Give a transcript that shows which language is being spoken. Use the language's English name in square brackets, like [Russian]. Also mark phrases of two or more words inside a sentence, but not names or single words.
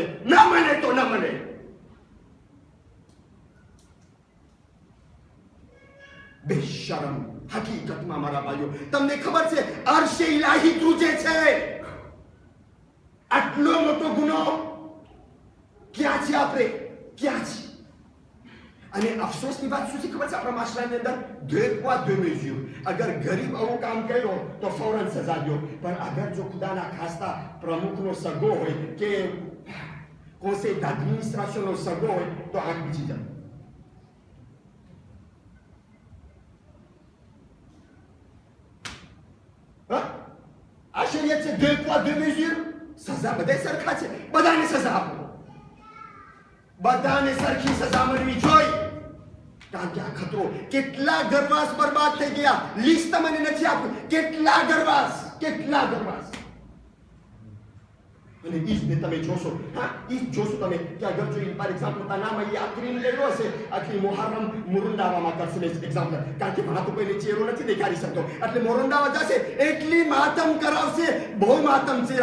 [Gujarati] ન મળે તો ન મળે. બેશરમ. હકીકતમાં મારા ભાઈઓ તમને ખબર છે અરશે ઇલાહી ધ્રુજે છે. આટલો મોટો ગુનો ક્યાં છે? આપણે ક્યાં છે? અને અફસોસની વાત શું છે ખબર છે આપણા માશરાની અંદર? [French] deux poids deux mesures. [Gujarati] અગર ગરીબ આવું કામ કર્યો તો ફૌરન સજા દો, પણ અગર જો ખુદાના ખાસ્તા પ્રમુખનો સગો હોય કે [French] conseil d'administration [Gujarati] નો સગો હોય તો આંખ બીજી જાય. આ શરીયત છે [French] deux poids deux mesures. [Gujarati] સજા બધા સરખા છે, બધાને સજા આપો, બધાને સરખી સજા મળવી જોઈએ. કારણ કે આ ખતરો. કેટલા ગરવાસ બરબાદ થઈ ગયા, લિસ્ટ મને નથી આપવું. કેટલા ગરવાસ, કેટલા ગરવાસ. અને ઈજ ને તમે જોશો, હા ઈજ જોશો તમે કે અગર જો [English] for example [Gujarati] તાનામાં એ આખરી કર્યો હશે, આખરી મુહર્રમ મુરુંદાવામાં કરશે એક્ઝામ્પલ, કારણ કે વહાં તો કોઈને ચહેરો નથી દેખાડી શકતો, એટલે મોરંદાવા જશે એટલી માતમ કરાવશે, બહુ માતમ છે.